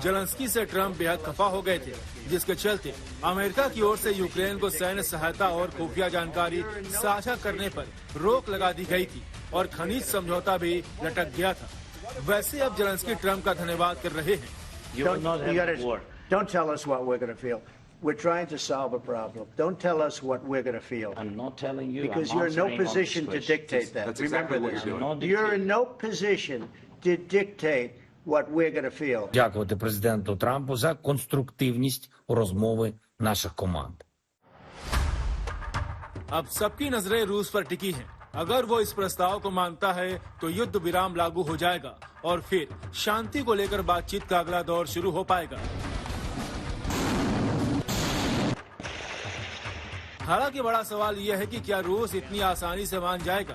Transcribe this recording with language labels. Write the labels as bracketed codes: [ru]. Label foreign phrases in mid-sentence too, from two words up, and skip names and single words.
[hi] जेलेंस्की से ट्रंप बेहद खफा हो गए थे, जिसके चलते अमेरिका की ओर से यूक्रेन को सैन्य सहायता और खुफिया जानकारी साझा करने पर रोक लगा दी गई थी और खनिज समझौता भी लटक गया था। वैसे अब जेलेंस्की ट्रंप का धन्यवाद कर रहे हैं। [en] Don't tell us what we're going to feel. We're trying to solve a problem. Don't tell us what we're going to feel. I'm not telling you. Because you're in no position to dictate that. That's exactly what you're doing. You're in no position to dictate what we're going to feel. [uk] Дякувати президенту Трампу за конструктивність розмови наших команд. [hi] अब सबकी नजरें रूस पर टिकी हैं। अगर वो इस प्रस्ताव को मानता है तो युद्ध विराम लागू हो जाएगा और फिर शांति को लेकर बातचीत का अगला दौर शुरू हो पाएगा। हालांकि बड़ा सवाल यह है कि क्या रूस इतनी आसानी से मान जाएगा?